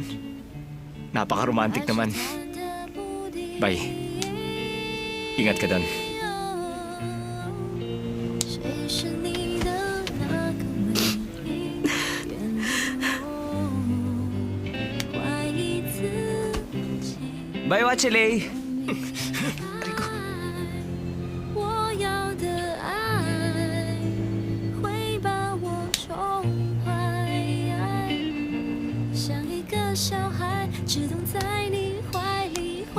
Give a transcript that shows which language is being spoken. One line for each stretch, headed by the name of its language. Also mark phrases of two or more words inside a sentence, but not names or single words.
Filipino: Napaka-romantic naman. Bye. Ingat ka doon. Bye, Wachile!
Chinese: 我要的爱会把我宠坏，像一个小孩，只懂在你怀里怀。